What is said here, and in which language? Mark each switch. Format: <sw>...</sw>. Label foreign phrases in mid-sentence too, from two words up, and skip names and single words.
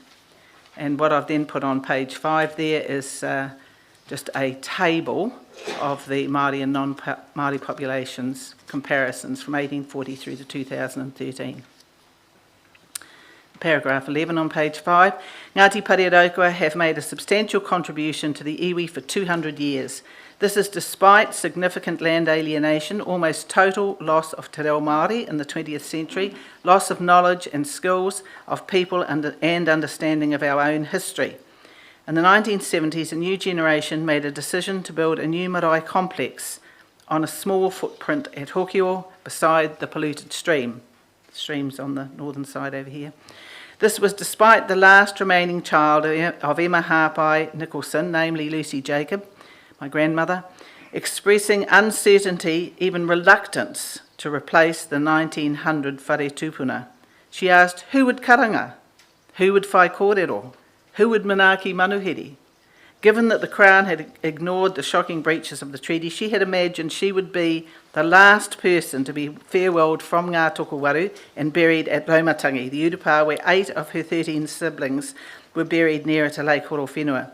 <en>And what I've then put on page 5 there is just a table of the Māori and non-Māori populations comparisons from 1840 through to 2013. Paragraph 11 on page 5. Ngāti Pariraukawa have made a substantial contribution to the iwi for 200 years. This is despite significant land alienation, almost total loss of</en> <mi>te reo Māori</mi> <en>in the 20th century, loss of knowledge and skills of people and understanding of our own history. In the 1970s, a new generation made a decision to build a new marae complex on a small footprint at Hokio beside the polluted stream. The stream's on the northern side over here. This was despite the last remaining child of Emma Harpai Nicholson, namely Lucy Jacob, my grandmother, expressing uncertainty, even reluctance, to replace the 1900</en> <mi>whare tūpuna.</mi> <en>She asked, who would karanga? Who would</en> <mi>whai kōrero?</mi> <en>Who would</en> <mi>manaaki manuhiri?</mi> <en>Given that the Crown had ignored the shocking breaches of the treaty, she had imagined she would be the last person to be farewelled from Ngā Tokowaru and buried at Raumatangi, the Urupā where 8 of her 13 siblings were buried nearer to Lake Horowhenua.</en>